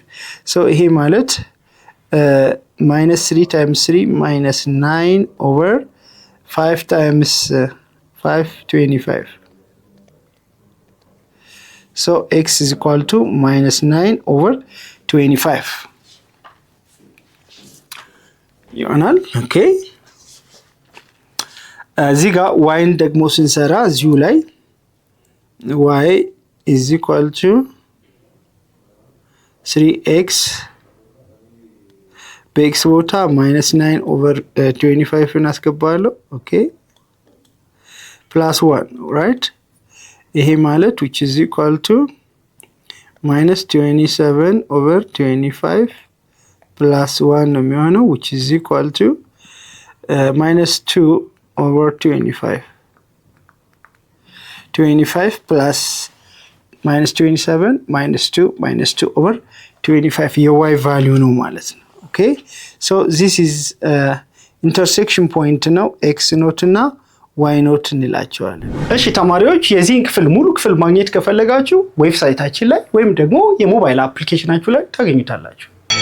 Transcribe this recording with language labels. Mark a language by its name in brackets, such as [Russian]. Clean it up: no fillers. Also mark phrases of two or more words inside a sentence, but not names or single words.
[English] So here malet minus 3 times 3 minus 9 over 5 times 5, 25. So x is equal to minus 9 over 25. [Amharic] ይሆናል። ኦኬ እዚህ ጋር yን ደግሞ ስንሰራ እዚሁ ላይ [English] y is equal to 3x [Amharic] በx ቦታ [English] minus 9 over 25 [Amharic] እናስገባለሁ። ኦኬ [English] plus 1 right? [Amharic] ይሄ ማለት [English] which is equal to minus 27 over 25 plus 1 [Amharic] ነው የሚሆነው [English] which is equal to minus 2 over 25. 25 plus minus 27 minus 2 minus 2 over 25 [Amharic] የy value ነው ማለት ነው። [English] okay so this is intersection point [Amharic] ነው x ኖት እና y ኖት እንላቸዋለን። እሺ ተማሪዎች የዚህን ክፍል ሙሉ ክፍል ማግኘት ከፈለጋችሁ ዌብሳይታችን ላይ ወይም ደግሞ የሞባይል አፕሊኬሽናችሁ ላይ ታገኙታላችሁ።